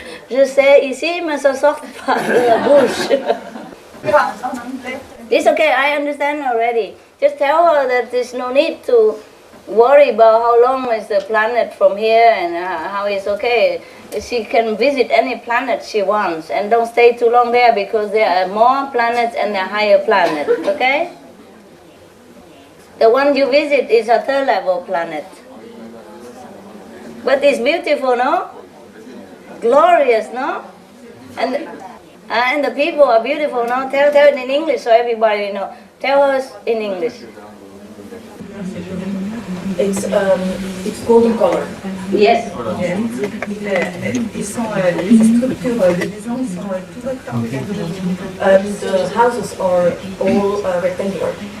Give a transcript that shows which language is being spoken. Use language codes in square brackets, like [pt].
[fr] Je sais ici, mais ça sort pas de la bouche. [en] It's okay, I understand already. Just tell her that there's no need to worry about how long is the planet from here and how it's okay. She can visit any planet she wants and don't stay too long there because there are more planets and a higher planet, okay? The one you visit is a third level planet. But it's beautiful, no? Glorious, no? And the people are beautiful, no? Tell it in English so everybody know. Tell us in English. It's golden color. Yes. [fr] Les structures des maisons sont tout rectangulaires. [en] The houses are all rectangular.